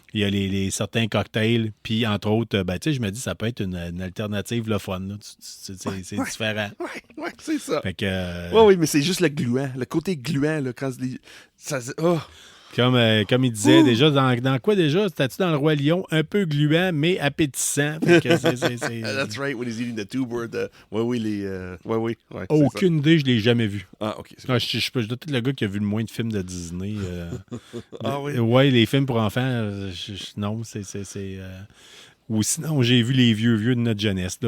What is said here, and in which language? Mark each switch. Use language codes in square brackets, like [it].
[fr] Il y a certains cocktails, puis entre autres, je me dis, ça peut être une alternative le fun. Là. C'est différent. Ouais, c'est ça. Fait que, oui, mais c'est juste le gluant. Le côté gluant, là, quand ça... Oh. Comme il disait déjà, dans quoi déjà? C'était-tu dans le Roi Lion? Un peu gluant, mais appétissant. Fait que [en] That's right, when he's eating the tube or the... [fr] Oui. Aucune idée, je l'ai jamais vu. Ah, OK. Je dois être le gars qui a vu le moins de films de Disney. Ah oui? Ouais, les films pour enfants, non, c'est... ou sinon, j'ai vu les vieux de notre jeunesse.